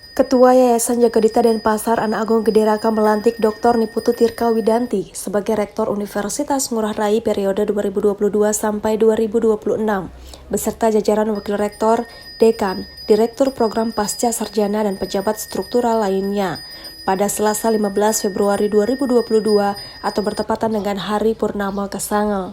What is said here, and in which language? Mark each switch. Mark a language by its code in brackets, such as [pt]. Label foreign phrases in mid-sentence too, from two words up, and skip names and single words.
[id] Ketua Yayasan Jagadita Denpasar Anak Agung Gede Raka melantik Dr. Niputu Tirka Widanti sebagai Rektor Universitas Ngurah Rai periode 2022 sampai 2026, beserta jajaran Wakil Rektor, Dekan, Direktur Program Pasca Sarjana dan pejabat struktural lainnya pada Selasa 15 Februari 2022 atau bertepatan dengan Hari Purnama Kasanga.